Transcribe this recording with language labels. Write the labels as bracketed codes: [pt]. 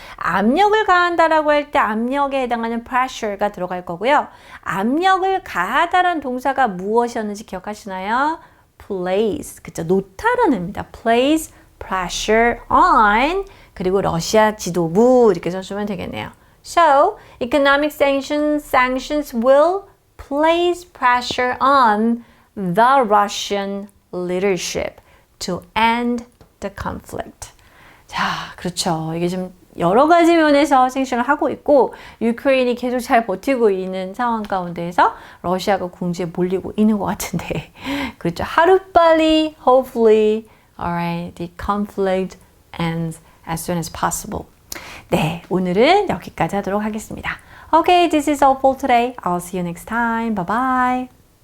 [ko] 압력을 가한다라고 할 때 압력에 해당하는 pressure가 들어갈 거고요. 압력을 가하다라는 동사가 무엇이었는지 기억하시나요? place, 그쵸? 놓다라는 의미입니다. [en] place pressure on, [ko] 그리고 러시아 지도부 이렇게 써주면 되겠네요. [en] So, economic sanctions will place pressure on the Russian leadership to end the conflict. [ko] 자, 그렇죠. 이게 좀 여러 가지 면에서 생각을 하고 있고 유크레인이 계속 잘 버티고 있는 상황 가운데에서 러시아가 궁지에 몰리고 있는 것 같은데 그렇죠. 하루빨리 [en] hopefully alright, the conflict ends as soon as possible. [ko] 네, 오늘은 여기까지 하도록 하겠습니다. [en] Okay, this is all for today. I'll see you next time. Bye bye.